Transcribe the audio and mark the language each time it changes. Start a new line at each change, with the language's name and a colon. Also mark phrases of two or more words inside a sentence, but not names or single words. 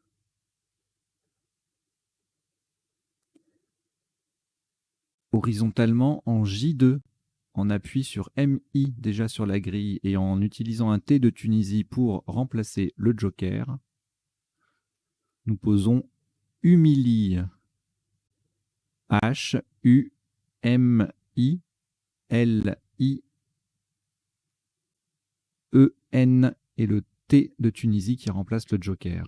French: Horizontalement en J2, on appuie sur MI déjà sur la grille et en utilisant un T de Tunisie pour remplacer le joker, nous posons humilie. H-U-M-I-L-I-E-N et le T de Tunisie qui remplace le joker.